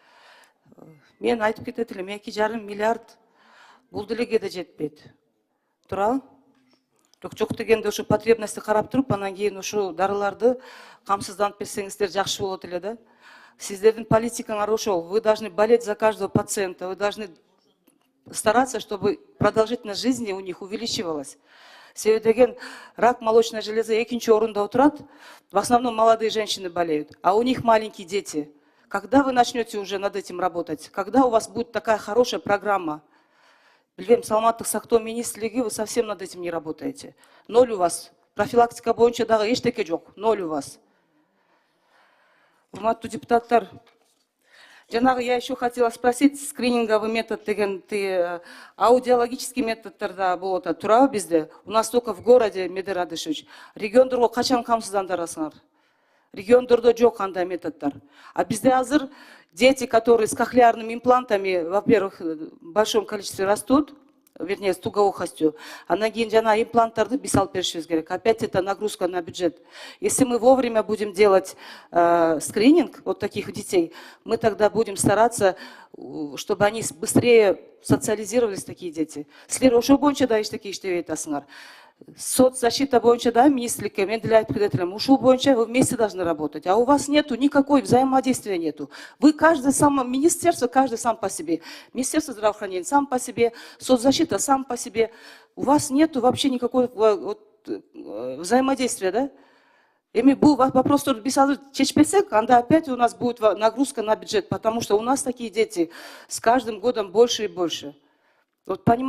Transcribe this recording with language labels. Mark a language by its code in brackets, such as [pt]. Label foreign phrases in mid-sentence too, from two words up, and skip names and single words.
[ky] Мен айтып кетет элем, 2,5 миллиард бул делеге да жетпейт. Туурабы? Жок дегенде ошо потребности карап туруп, анан кийин ошо дарыларды камсызданып берсеңиздер жакшы болот эле да. Сиздердин политикаңар ошол. [ru] Вы должны болеть за каждого пациента. Вы должны стараться, чтобы продолжительность жизни у них увеличивалась. [ky] Себеби деген [ru] рак молочной железы [ky] экинчи орунда отурат. [ru] В основном молодые женщины болеют, а у них маленькие дети. Когда вы начнете уже над этим работать? Когда у вас будет такая хорошая программа? [ky] Билбейм, саламаттык сактоо министрлиги, [ru] вы совсем над этим не работаете. Ноль у вас. [ky] Профилактика боюнча дагы эчтеке жок. [ru] Ноль у вас. [ky] Урматтуу депутаттар, жанагы [ru] я еще хотела спросить, скрининговый метод [ky] деген аудиологический методдорда болот атат, туурабы бизде? [ru] У нас только в городе, Медер Радышевич. [ky] Региондорго качан камсыздандырасыңар? Региондордо жок андай методдор. [ru] А [ky] бизде азыр [ru] дети, которые с кохлеарными имплантами, во-первых, в большом количестве растут, вернее, с тугоухостью, [ky] анан кийин жана импланттарды биз алып беришибиз керек. [ru] Опять это нагрузка на бюджет. Если мы вовремя будем делать скрининг вот таких детей, мы тогда будем стараться, чтобы они быстрее социализировались, такие дети. [ky] Силер ошол боюнча да эчтеке иштебей атасыңар. Соцзащита боюнча да министрликке мен деле айтып кетет элем, ушул боюнча [ru] вы вместе должны работать. А у вас нету никакой взаимодействия нету. Вы каждый сам, министерство, каждый сам по себе. Министерство здравоохранения сам по себе, соцзащита сам по себе. У вас нету вообще никакого взаимодействия, да? [ky] Эми бул вопрос биз азыр чечпесек, анда [ru] опять у нас будет нагрузка на бюджет, потому что у нас такие дети с каждым годом больше и больше. Вот понимаете?